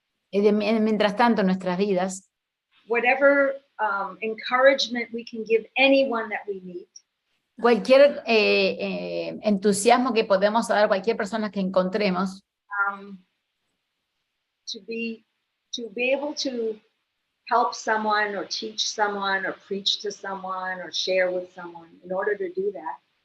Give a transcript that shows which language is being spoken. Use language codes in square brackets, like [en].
[es] Mientras tanto, en nuestras vidas, [en] whatever encouragement we can give anyone that we meet, [es] cualquier entusiasmo que podemos dar a cualquier persona que encontremos, [en] to be able to help someone or teach someone or preach to someone or share with someone, in order to do that,